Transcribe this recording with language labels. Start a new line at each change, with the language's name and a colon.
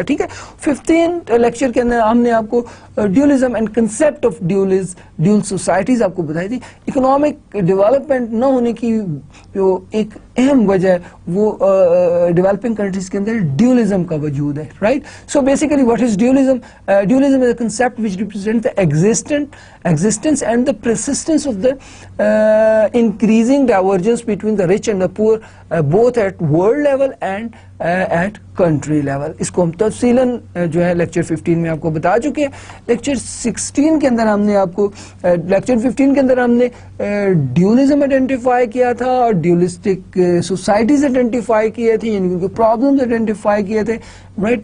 Urdu: ٹھیک ہے, 15 لیکچر کے اندر ہم نے آپ کو dualism and concept of dual societies آپ کو بتائی تھی. اکنامک ڈیولپمنٹ نہ ہونے کی جو ایک اہم وجہ ہے وہ ڈیولپنگ کنٹریز کے اندر ڈیولزم کا وجود ہے, right.
English: So basically what is dualism? Dualism is a concept which represent the existence and the persistence of the increasing divergence between the rich and the poor both at world level and at country level.
Urdu: اس کو ہم تفصیلاً جو ہے lecture 15 میں آپ کو بتا چکے ہیں. لیکچر 16 کے اندر ہم نے آپ کو لیکچر 15 کے اندر ہم نے ڈیولزم آئیڈینٹیفائی کیا تھا اور ڈیولسٹک سوسائٹیز آئیڈینٹیفائی کیے تھے, یعنی ان کے پرابلمز آئیڈینٹیفائی کیے تھے, رائٹ.